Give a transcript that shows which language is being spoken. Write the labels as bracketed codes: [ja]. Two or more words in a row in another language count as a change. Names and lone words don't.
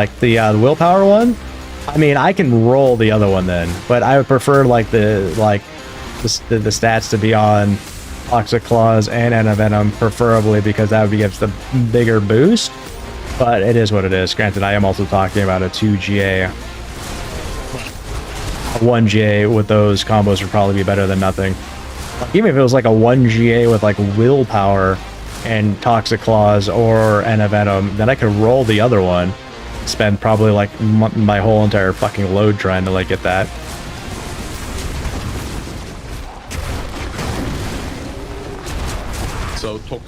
[en] Like the Willpower one? I mean, I can roll the other one then, but I would prefer like the stats to be on Toxic Claws and Anavenom, preferably, because that would give the bigger boost. But it is what it is. Granted, I am also talking about a 2GA. A 1GA with those combos would probably be better than nothing. Like, even if it was like a 1GA with like Willpower and Toxic Claws or Anavenom, then I could roll the other one. Spend probably like my whole entire fucking load trying to like get that. So toxic.